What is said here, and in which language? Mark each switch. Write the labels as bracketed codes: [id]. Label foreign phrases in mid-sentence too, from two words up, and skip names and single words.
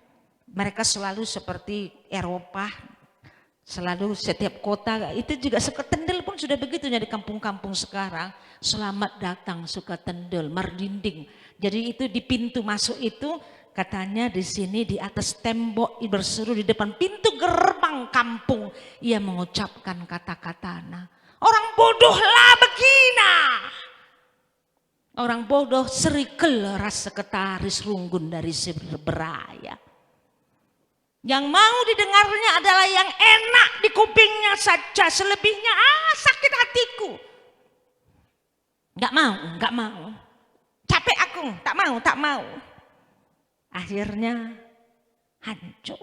[id] Mereka selalu seperti Eropa, selalu setiap kota itu juga Sukatendel pun sudah begitunya di kampung-kampung sekarang. Selamat datang Sukatendel, Merdinding. Jadi itu di pintu masuk itu katanya di sini di atas tembok berseru, di depan pintu gerbang kampung ia mengucapkan kata-katana. Orang bodohlah begina. Orang bodoh serikel ras sekretaris Runggun dari Siberaya. Yang mau didengarnya adalah yang enak di kupingnya saja, selebihnya sakit hatiku. Gak mau. Capek aku, tak mau. Akhirnya hancur.